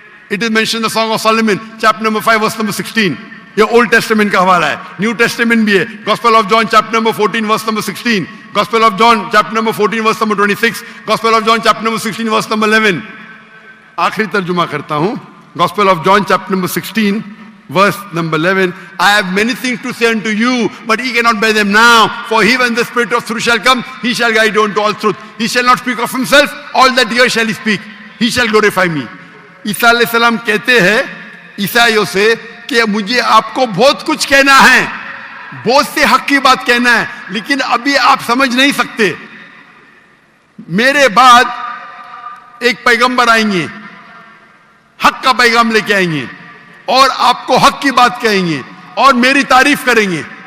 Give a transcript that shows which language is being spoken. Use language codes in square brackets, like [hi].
[en] It is mentioned in the Song of Solomon, chapter number 5, verse number 16. [ur] یہ Old Testament کا حوالہ ہے. New Testament بھی ہے. [en] Gospel of John, chapter number 14, verse number 16. Gospel of John, chapter number 14, verse number 26. Gospel of John, chapter number 16, verse number 11. [ur] آخری ترجمہ کرتا ہوں. [en] Gospel of John, chapter number 16, verse number 11. I have many things to say unto you, but ye cannot bear them now. For he, when the Spirit of truth shall come, he shall guide you unto all truth. He shall not speak of himself, all that he shall he speak. He shall glorify me. [ur] عیسیٰ علیہ السلام کہتے ہیں عیسائیوں سے کہ مجھے آپ کو بہت کچھ کہنا ہے, بہت سے حق کی بات کہنا ہے, لیکن ابھی آپ سمجھ نہیں سکتے. میرے بعد ایک پیغمبر آئیں گے, حق کا پیغام لے کے آئیں گے, اور آپ کو حق کی بات کہیں گے اور میری تعریف کریں گے.